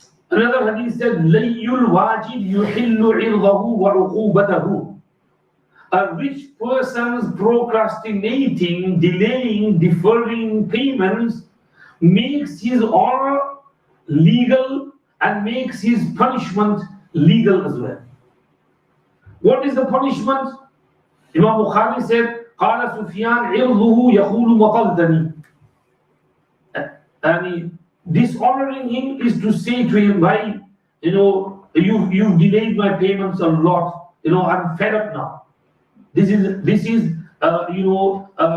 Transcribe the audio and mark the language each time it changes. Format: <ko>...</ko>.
<en>Another hadith said,</en> <ar>Layyul wajid yuhillu irdahu wa uqubatahu.</ar> <en>A rich person's procrastinating, delaying, deferring payments makes his honor legal and makes his punishment legal as well. What is the punishment? Imam Bukhari said,</en> <ar>قال سفيان عرضه يقول مطلتني.</ar> <en>And dishonoring him is to say to him, why, you've delayed my payments a lot. I'm fed up now. This is عرضه.</en>